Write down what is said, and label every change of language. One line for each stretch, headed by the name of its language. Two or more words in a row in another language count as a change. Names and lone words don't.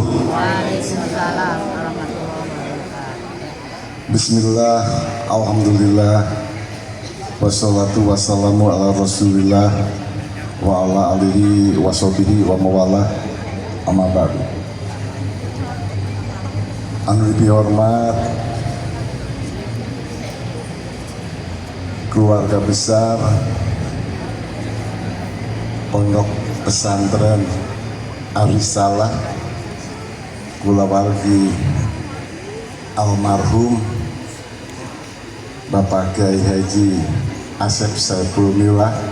Arabic: وعليكم السلام ورحمة الله وبركاته. بسم الله، الحمد لله، والصلاة والسلام على رسول الله وعلى آله وصحبه وموالاه، أما بعد.
Sundanese: Anu dihormat
Indonesian: keluarga besar
Sundanese: Pondok Pesantren Ar-Risalah, kula wargi almarhum Bapak Kiai Haji Asep Saiful Milah,